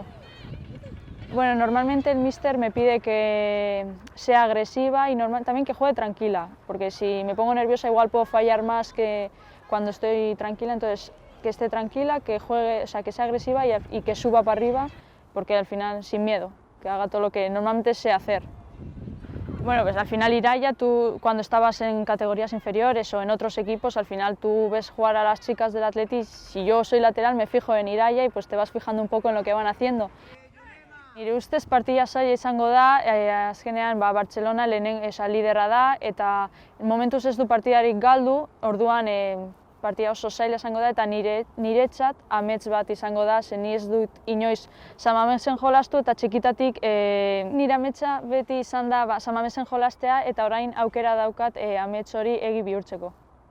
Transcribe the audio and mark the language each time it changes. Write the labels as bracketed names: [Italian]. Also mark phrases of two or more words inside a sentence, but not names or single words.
[Spanish] Bueno, normalmente el míster me pide que sea agresiva y también que juegue tranquila, porque si me pongo nerviosa igual puedo fallar más que cuando estoy tranquila, entonces que esté tranquila, que juegue, o sea, que sea agresiva y que suba para arriba, porque al final sin miedo, que haga todo lo que normalmente sé hacer. Bueno, pues al final Iraya, tú cuando estabas en categorías inferiores o en otros equipos, al final tú ves jugar a las chicas del Athletic, si yo soy lateral me fijo en Iraya y pues te vas fijando un poco en lo que van haciendo. [Basque] Nire ustez partida zaila izango da, azkenean Bartzelona liderra da eta momentuz ez du partidarik galdu, orduan partida oso zaila izango da eta niretzat amets bat izango da, ze ni ez dut inoiz San Mamesen jolastu eta txikitatik nire ametsa beti izan da San Mamesen jolastea eta orain aukera daukat amets hori egi bihurtzeko.